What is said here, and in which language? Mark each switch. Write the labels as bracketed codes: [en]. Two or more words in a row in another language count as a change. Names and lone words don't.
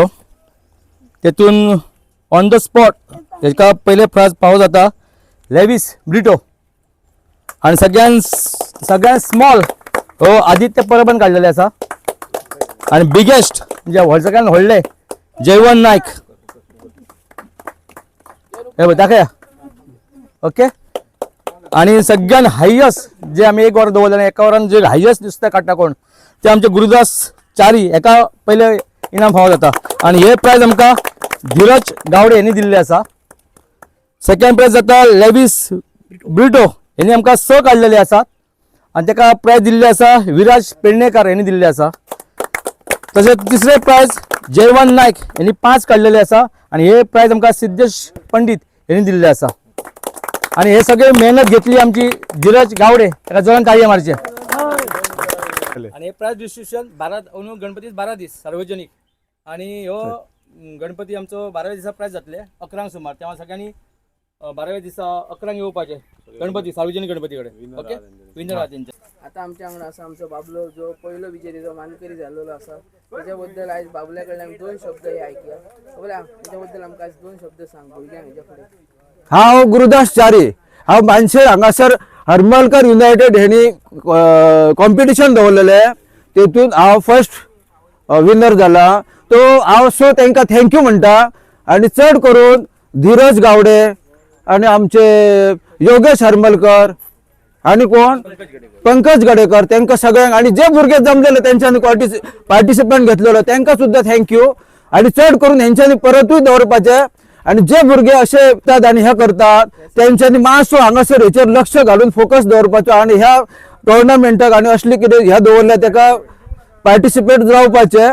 [kok] तेतून [en] on the spot [kok] तेका पहिले प्राइज पावो जाता लेविस ब्रिटो आणि सगळ्यात स्मॉल हो आदित्य परबन काढलेले असा आणि बिगेस्ट म्हणजे सगळ्यात व्हडले जयवंत नाईक हे दाखया. ओके आणि सगळ्यात हायस्ट जे आम्ही 1 वर दवरले एका वरान जे हायस्ट दिसता काडटा कोण ते आमचे गुरुदास चारी एका पहिले इनाम फावो जाता आणि हे प्राइज आमकां धीरज गावडे यांनी दिल्ले असा. [en] second prize [kok] जाता लेविस ब्रिटो यांनी आमकां 6 काढलेले असतात आणि त्याका प्राइज दिल्ले असा विराज पेडणेकर यांनी दिल्ले असा. तसेच तिसरे प्राइज जयवंत नाईक यांनी 5 काढलेले असा आणि हे प्राइज आमकां सिद्धेश पंडित यांनी दिल्ले असा. आणि हे सगळे मेहनत घेतली आमची धीरज गावडे त्याका जोरान ताळयो मारचे. आणि हे [en] prize distribution [kok] 12 गणपती 12 दीस सार्वजनिक आणि हो गणपती आमचो 12व्या दिसा प्राइज जातले 11 सुमार. तेव्हा सगळ्यांनी 12व्या दिसा 11 येवपाचे गणपती सार्वजनिक गणपती कडे. [en] okay winner त्यांचे. [kok] आता आमच्या अंगणा असा आमचो बाबलो जो पहिलो विजेते जो मानकरी झालेलो असा त्याच्याबद्दल आज बाबल्या कडल्यान आमी 2 शब्द हे ऐकया. बोला त्याच्याबद्दल आमकां आज 2 शब्द सांग भुरग्यांक हेच्या फुडें. हांव गुरुदास चारी हांव मानशेर हांगासर हरमलकर युनायटेड हेणी कॉम्पिटिशन दवरलेले तेतून हांव [en] first winner [kok] जाला. तो हांव सो तांकां थँक्यू म्हणटा आनी चड करून धीरज गावडे आनी आमचे योगेश हरमलकर आनी कोण पंकज गडेकर तांकां सगळ्यांक आनी जे भुरगे जमलेले तेंच्यांनी पार्टिसिपंट घेतलेलो तांकां सुद्दां थँक्यू आनी चड करून हेंच्यांनी परतूय दवरपाचे आणि जे भुरगे असे येतात आणि हे करतात त्यांच्यानी मातसो हांगासर हेचेर लक्ष घालून फोकस दवरपाचो आणि ह्या टोर्नामेंटाक आणि असली कितें ह्या दवरल्या ताका पार्टिसिपेट जावपाचे.